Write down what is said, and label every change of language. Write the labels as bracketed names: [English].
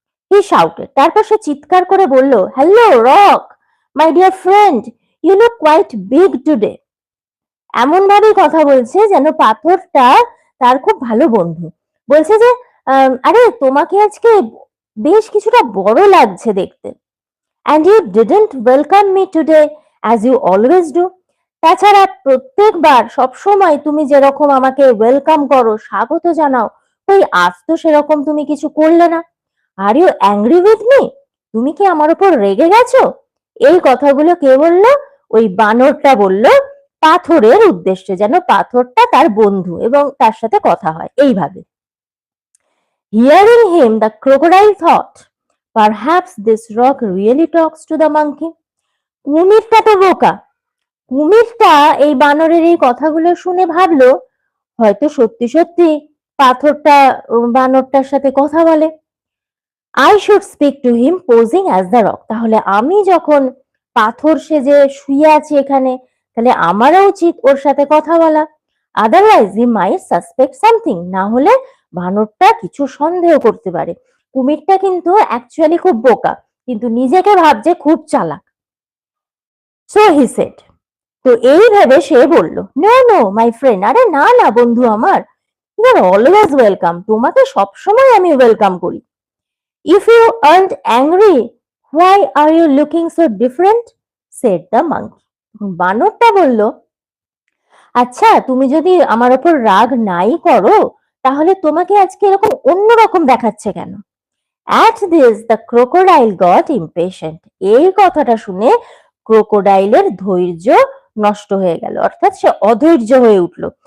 [English] he shouted, [Bangla] তারপর সে চিৎকার করে বলল, [English] Hello Rock, my dear friend, you look quite big today. [Bangla] এমন ভাবেই কথা বলছে যেন পাথরটা তার খুব ভালো বন্ধু। বলছে যে আরে তোমাকে আজকে বেশ কিছুটা বড় লাগছে দেখতে। [English] And you didn't welcome me today as you always do. [Bangla] তাছাড়া প্রত্যেকবার সবসময় তুমি যেরকম আমাকে ওয়েলকাম করো, স্বাগত জানাও, ওই আজ তো সেরকম তুমি কিছু করলে না। [English] are you angry with me, [Bangla] তুমি কি আমার উপর রেগে গেছো? এই কথাগুলো কে বললো? ওই বানরটা বলল পাথরের উদ্দেশ্যে, যেন পাথরটা তার বন্ধু এবং তার সাথে কথা হয় এইভাবে। [English] Hearing him, the crocodile thought, perhaps this rock really talks to the monkey. [Bangla] কুমিরটা তো বোকা, কুমিরটা এই বানরের এই কথাগুলো শুনে ভাবলো হয়তো সত্যি সত্যি পাথরটা বানরটার সাথে কথা বলে। [English] I should speak to him posing as the rock. [Bangla] তাহলে আমি যখন পাথর সেজে শুয়ে আছি এখানে, তাহলে আমারও উচিত ওর সাথে কথা বলা। [English] Otherwise he might suspect something. [Bangla] না হলে বানরটা কিছু সন্দেহ করতে পারে। কুমিরটা কিন্তু অ্যাকচুয়ালি খুব বোকা, কিন্তু নিজেকে ভাবছে খুব চালাক। [English] So he said, [Bangla] তো এই ভেবে সে বলল, [English] no no my friend, [Bangla] আরে না না বন্ধু আমার, [English] you are always welcome, [Bangla] তোমাকে সবসময় আমি ওয়েলকাম করি। [English] If you aren't angry, why are you looking so different? said the monkey. [Bangla] বানরটা বলল, আচ্ছা তুমি যদি আমার উপর রাগ নাই করো, তাহলে তোমাকে আজকে এরকম অন্যরকম দেখাচ্ছে কেন? [English] At this the crocodile got impatient. [Bangla] এই কথাটা শুনে ক্রোকোডাইলের ধৈর্য নষ্ট হয়ে গেল, অর্থাৎ সে অধৈর্য হয়ে উঠল।